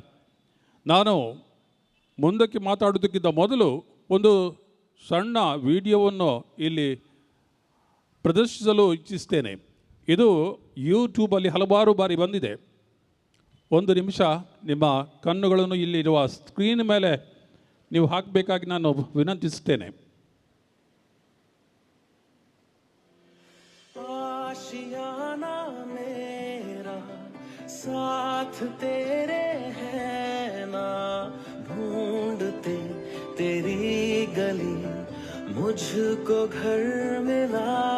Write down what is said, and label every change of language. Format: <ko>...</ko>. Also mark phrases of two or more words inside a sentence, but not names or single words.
<kn>ನಾನು ಮುಂದಕ್ಕೆ ಮಾತಾಡೋದಕ್ಕಿಂತ ಮೊದಲು ಒಂದು ಸಣ್ಣ ವಿಡಿಯೋವನ್ನು ಇಲ್ಲಿ ಪ್ರದರ್ಶಿಸಲು ಇಚ್ಛಿಸ್ತೇನೆ. ಇದು ಯೂಟ್ಯೂಬಲ್ಲಿ ಹಲವಾರು ಬಾರಿ ಬಂದಿದೆ. ಒಂದು ನಿಮಿಷ ನಿಮ್ಮ ಕಣ್ಣುಗಳನ್ನು ಇಲ್ಲಿರುವ ಸ್ಕ್ರೀನ್ ಮೇಲೆ ನೀವು ಹಾಕಬೇಕಾಗಿ ನಾನು ವಿನಂತಿಸುತ್ತೇನೆ.</kn> <hi>आशियाना मेरा साथ तेरे है ना, ढूंढते तेरी गली मुझको घर मिला.</hi>